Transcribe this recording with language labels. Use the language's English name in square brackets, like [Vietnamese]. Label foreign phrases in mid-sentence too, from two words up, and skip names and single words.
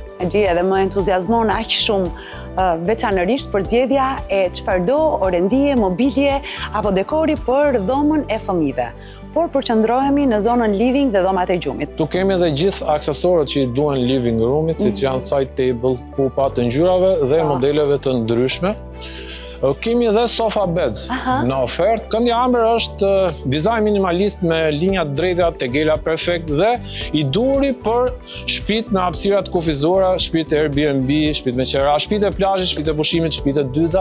[Albanian] E di, edhe më entuziazmon aq shumë veçanërisht për zgjedhja e çfarëdo orëndije, mobilje apo dekori për dhomën e fëmijëve. Por përqendrohemi në zonën living dhe dhomat e gjumit. Tu kemi edhe gjithë aksesorët që i duhen [English] living roomit, [Albanian] siç janë [English] side table, [Albanian] pupa të ngjyrave dhe modeleve të ndryshme. Kemi edhe [English] sofa bed [Albanian] në ofertë. Këndi Amber është dizajn minimalist me linja të drejta, tegela perfekt dhe i duri për shtëpitë me hapësira të kufizuara, shtëpitë Airbnb, shtëpitë me qera, shtëpitë e plazhit, shtëpitë e pushimit, shtëpitë e dyta.